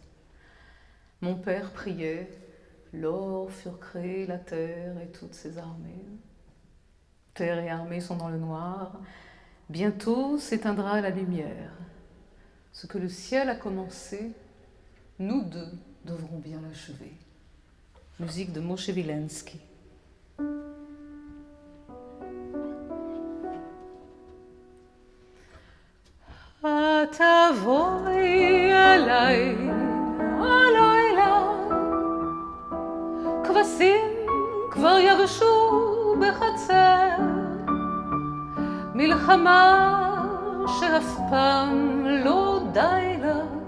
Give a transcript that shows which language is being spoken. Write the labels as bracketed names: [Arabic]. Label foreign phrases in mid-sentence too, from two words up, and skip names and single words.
[French] Mon père priait, l'or furent créés, la terre et toutes ses armées. Terre et armée sont dans le noir, bientôt s'éteindra la lumière. Ce que le ciel a commencé, nous deux devrons bien l'achever. Musique de Moshe Wilensky. [Hebrew] תבואי אליי הלילה, כבשים כבר יבשו בחצר, מלחמה שאף פעם לא די לה,